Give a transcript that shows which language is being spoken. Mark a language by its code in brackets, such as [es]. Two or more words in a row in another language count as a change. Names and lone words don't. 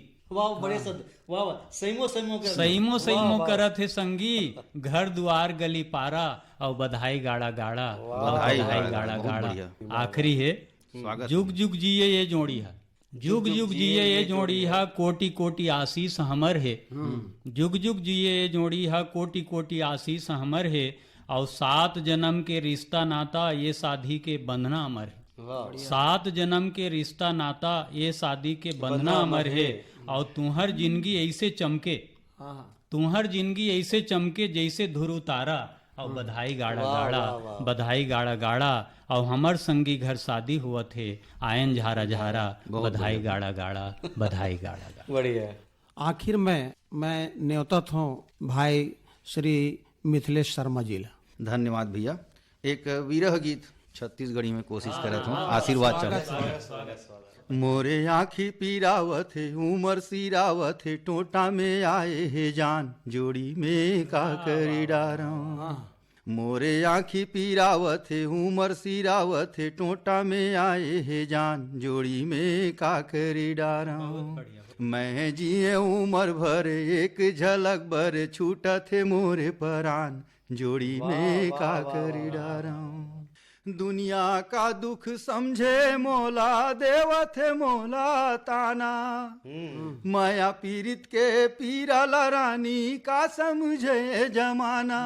[hne] वाह, बड़े सद, वाह वाह, सईमो सईमो कर, सईमो सईमो करत है संगी, घर दुआर गली पारा, और बधाई गाड़ा गाड़ा, और बधाई बधाई गाड़ा गाड़ा बहुत गाड़ा। बढ़िया। आखिरी है, जुग जुग जिये ये जोड़ी है, जुग जुग जिये ये जोड़ी है, कोटि कोटि आशीष हमर है। जुग जुग जिये ये जोड़ी है, कोटि कोटि आशीष हमर है, और 7 जन्म के रिश्ता नाता ये शादी के बंधना अमर है। 7 जन्म के रिश्ता नाता ये शादी के बंधना अमर है, और तुम्हार जिंदगी ऐसे चमके, तुम्हार जिंदगी ऐसे चमके जैसे ध्रुव तारा, और बधाई गाड़ा गाड़ा, बधाई गाड़ा गाड़ा, और हमर संगी घर शादी हुआ थे आयन झारा झारा, बधाई गाड़ा गाड़ा, बधाई गाड़ा गाड़ा। बढ़िया। आखिर में मैं न्योतत हूँ भाई श्री मिथिलेश शर्मा जी ला। धन्यवाद भैया। एक विरह गीत छत्तीसगढ़ी में कोशिश करत हूँ, आशीर्वाद चल। मोरे आँखी पीरावत है, उमर सिरावत है, टोटा में आए है जान, जोड़ी में का करी डारा। मोरे आँखी पीरावत है, उमर सिरावत है, टोटा में आए है जान, जोड़ी में का करी डारा। मैं जिए उमर भर एक झलक भर, छूटत है मोरे परान, जोड़ी में का करी डारा। दुनिया का दुख समझे मोला, देवत है मोला ताना, माया पीरित के पीरा रानी का समझे जमाना।